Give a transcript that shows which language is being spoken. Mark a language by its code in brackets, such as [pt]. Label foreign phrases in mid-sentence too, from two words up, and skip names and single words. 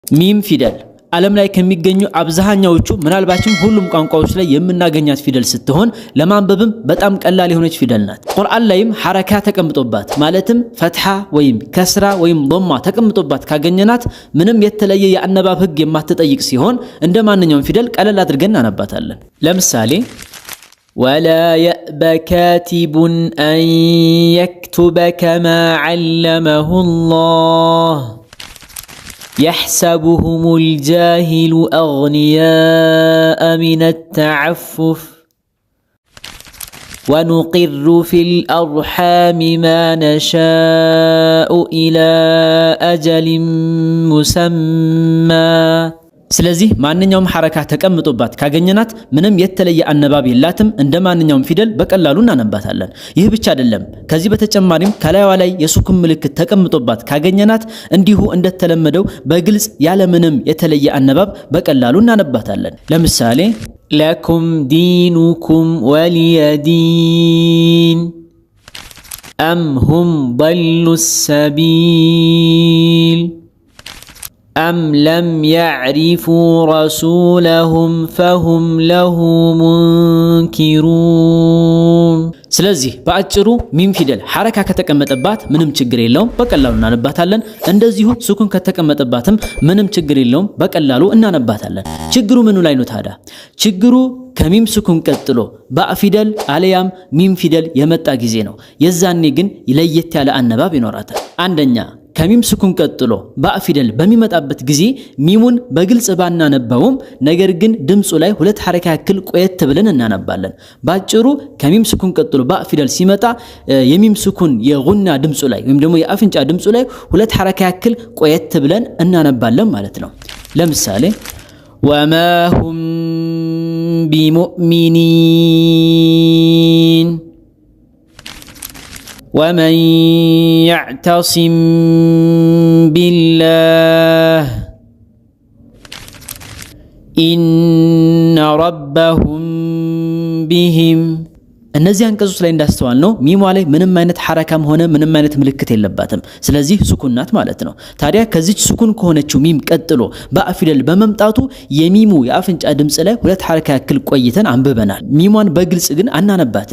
[am] ሚም ፊደል ዓለም ላይ ከሚገኙ አብዛኛዎቹ ምናልባችም ሁሉም ቋንቋዎች ላይ የምናገኛት ፊደል ስትሆን ለማንበብም በጣም ቀላል የሆነች ፊደል ናት። ቁርአን ላይም ሐረካ ተቀምጦባት ማለትም ፈትሐ ወይም ከስራ ወይም ضمة ተቀምጦባት ካገኘናት ምንም የተለየ የአነባብ ህግ የማትጠይቅ ሲሆን እንደማንኛውም ፊደል ቀለል አድርገን እናነባታለን። ለምሳሌ [ar] ولا يأبى كاتب أن يكتب كما علمه الله يحسبهم الجاهل أغنياء من التعفف ونقر في الأرحام ما نشاء إلى أجل [am] مسمى ስለዚህ ማንኛውም ሐረካ ተቀምጦባት ካገኘናት ምንም የተለየ አነባብ የላትም እንደማንኛውም ፊደል በቀላሉ እናነባታለን። ይህ ብቻ አይደለም ከዚህ በተጨማሪም ከላይዋ ላይ የሱኩን ምልክት ተቀምጦባት ካገኘናት እንዲሁ እንደተለመደው በግልጽ ያለ ምንም የተለየ አነባብ በቀላሉ እናነባታለን። ለምሳሌ [ar] لكم دينكم ولي دين أم هم ضلوا السبيل أم لم يعرفوا رسولهم فهم له [am] منكرون ስለዚህ በአጭሩ ሚም ፊደል ሐረካ ከተቀመጠባት ምንም ችግር የለውም በቀላሉ እናነባታለን። እንደዚሁ ሱኩን ከተቀመጠባትም ምንም ችግር የለውም በቀላሉ እናነባታለን። ችግሩ ምኑ ላይ ነው ታዲያ? ችግሩ ከሚም ሱኩን ቀጥሎ ባእ ፊደል አለያም ሚም ፊደል የመጣ ጊዜ ነው። የዛኔ ግን ለየት ያለ አነባብ ይኖራታል። አንደኛ ከሚም ሱኩን ቀጥሎ ባእ ፊደል በሚመጣበት ጊዜ ሚሙን በግልጽ ባናነበውም ነገር ግን ድምጹ ላይ ሁለት ሐረካ ያክል ቆየት ብለን እናነባለን። ባጭሩ ከሚም ሱኩን ቀጥሎ ባእ ፊደል ሲመጣ የሚም ሱኩን የጉና ድምጹ ላይ ወይም ደግሞ የአፍንጫ ድምጹ ላይ ሁለት ሐረካ ያክል ቆየት ብለን እናነባለን ማለት ነው። ለምሳሌ [ar] وما هم بمؤمنين ومن يعتصم بالله إن ربهم بهم [am] እነዚህ አንቀጾች ላይ እንዳስተዋል ነው ሚሟ ላይ ምንም አይነት ሐረካም ሆነ ምንም አይነት ምልክት የለባትም። ስለዚህ ሱኩን ናት ማለት ነው። ታዲያ ከዚህ ሱኩን ከሆነችው ሚም ቀጥሎ ባእ ፊደል በመምጣቱ የሚሙ የአፍንጫ ድምጽ ላይ ሁለት ሐረካ ያክል ቆይተን አንብበናል። ሚሟን በግልጽ ግን አናነባትም።